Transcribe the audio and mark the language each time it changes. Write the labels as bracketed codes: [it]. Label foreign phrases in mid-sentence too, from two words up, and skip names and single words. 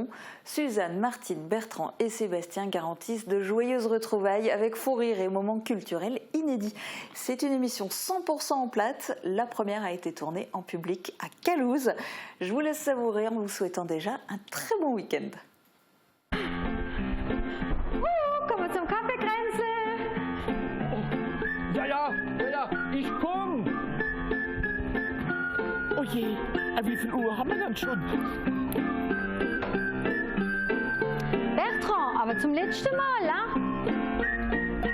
[fr] Suzanne, Martine, Bertrand et Sébastien garantissent de joyeuses retrouvailles avec fou rire et moments culturels inédits. C'est une émission 100% en plate. La première a été tournée en public à Calouze. Je vous laisse savourer en vous souhaitant déjà un très bon week-end. [de] Kommen zum Café Krenzel. Ja, ich komm. Oh je, wie viel Uhr haben wir dann schon? Bertrand, aber zum letzten Mal, ne?